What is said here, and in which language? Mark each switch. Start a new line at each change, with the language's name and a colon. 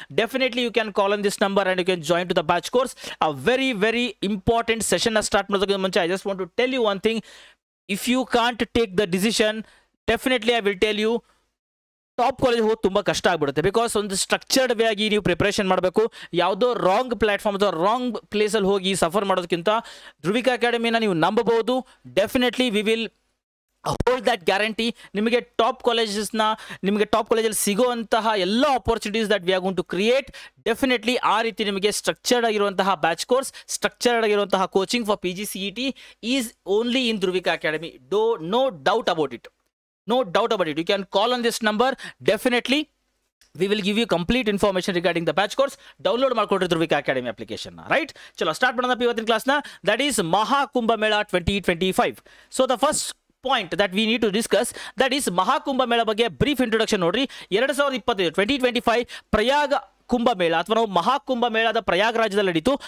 English: Definitely you can call on this number and you can join to the batch course. A very very important session start
Kannada: ಮಾಡೋದಕ್ಕೆ ಮುಂಚೆ
English: I just want to tell you one thing. If you can't take the decision, definitely I will tell you
Kannada: top college ಹೋಗಿ ತುಂಬ ಕಷ್ಟ ಆಗ್ಬಿಡುತ್ತೆ. Because ಒಂದು structured way ಆಗಿ ನೀವು preparation ಮಾಡಬೇಕು. ಯಾವುದೋ ರಾಂಗ್ ಪ್ಲಾಟ್ಫಾರ್ಮ್ ಅಥವಾ ರಾಂಗ್ ಪ್ಲೇಸಲ್ಲಿ ಹೋಗಿ ಸಫರ್ ಮಾಡೋದಕ್ಕಿಂತ ಧ್ರುವಿಕಾ ಅಕಾಡೆಮಿನ ನೀವು ನಂಬಬಹುದು.
English: Definitely we will hold that guarantee.
Kannada: ನಿಮಗೆ ಟಾಪ್ ಕಾಲೇಜಲ್ಲಿ ಸಿಗುವಂತಹ ಎಲ್ಲ opportunities
English: That we are going to create.
Kannada: Definitely ಆ ರೀತಿ ನಿಮಗೆ ಸ್ಟ್ರಕ್ಚರ್ಡ್ ಆಗಿರುವಂತಹ ಬ್ಯಾಚ್ ಕೋರ್ಸ್, ಸ್ಟ್ರಕ್ಚರ್ಡ್ ಆಗಿರುವಂತಹ coaching
English: for PGCET is only in
Kannada: ಧ್ರುವಿಕಾ academy.
English: No doubt about it. No doubt about it. You can call on this number. Definitely we will give you complete information regarding the batch course.
Kannada: Download ಮಾಡ್ಕೊಡ್ರಿ ಧ್ರುವಿಕಾ academy application. Right, ಚಲೋ start ಮಾಡೋಣ ಇವತ್ತಿನ ಕ್ಲಾಸ್ನ.
English: That is Maha Kumbh Mela 2025. So the first point that we need to discuss that is Maha Kumbh Mela
Kannada: ಬಗ್ಗೆ brief introduction ನೋಡ್ರಿ. 2025 2025 ಪ್ರಯಾಗ ಕುಂಭಮೇಳ ಅಥವಾ ನಾವು ಮಹಾಕುಂಭಮೇಳದ ಪ್ರಯಾಗರಾಜದಲ್ಲಿ ನಡೀತು.